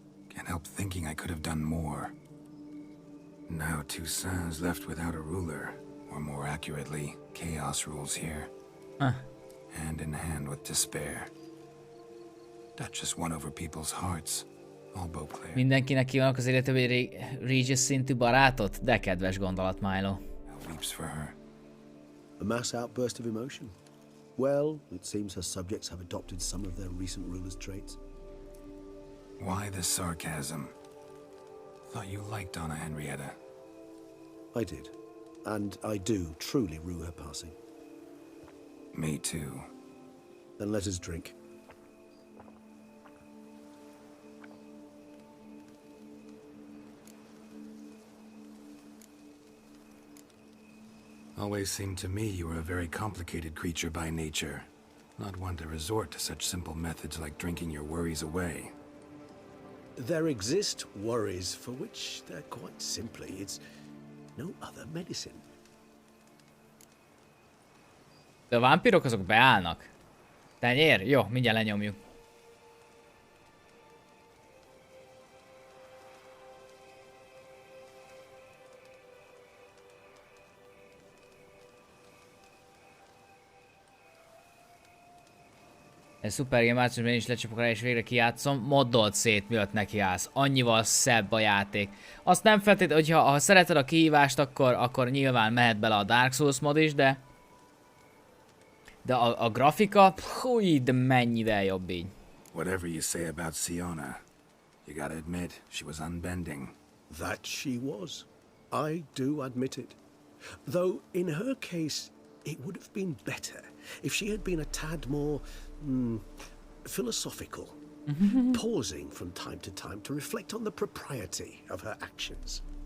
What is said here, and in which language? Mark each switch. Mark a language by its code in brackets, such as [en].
[en] Can't help thinking I could have done more. Now Toussaint's left without a ruler, or more accurately, chaos rules here. Hand in hand with despair. Duchess won over people's hearts. All Beauclair. [hu] Mindenkinek kívánok az életében Regis szintű barátot? De kedves gondolat, Milo. [en] Weeps for her. A mass outburst of emotion. Well, it seems her subjects have adopted some of their recent ruler's traits. Why the sarcasm? Thought you liked Donna Henrietta. I did. And I do truly rue her passing. Me too. Then let us drink. Always seemed to me you were a very complicated creature by nature. Not one to resort to such simple methods like drinking your worries away. There exist worries for which they're quite simply, it's no other medicine. [hu] De a vámpírok azok beállnak. Tenyér? Jó, mindjárt lenyomjuk. Ez szuper game, márciusban én is lecsapok rá és végre kijátszom. Moddolt szét, mielőtt nekiállsz. Annyival szebb a játék. Azt nem feltétlenül, hogyha szereted a kihívást, akkor nyilván mehet bele a Dark Souls mod is, de a grafika, húj, de mennyivel jobb így. [en] Whatever you say about Siona, you gotta admit she was unbending. That she was. I do admit it. Though in her case, it would have been better if she had been a tad more philosophical, pausing from time to reflect on the propriety of her actions.